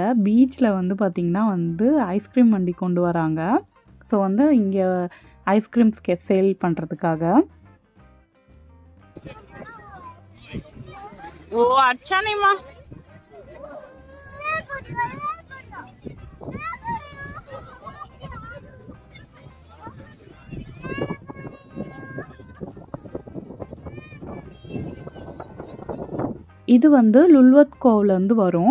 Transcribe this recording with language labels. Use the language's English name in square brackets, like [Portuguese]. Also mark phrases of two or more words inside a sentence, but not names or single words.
[Tamil] பீச்சில் வந்து பார்த்திங்கன்னா வந்து ஐஸ்கிரீம் வண்டி கொண்டு வராங்க. ஸோ வந்து இங்கே [English] icecreams sale [Tamil] பண்ணுறதுக்காக. [Hindi] ஓ अच्छा नहीं माँ [Tamil] இது வந்து லுல்வத்கோவ்லேருந்து வரும்.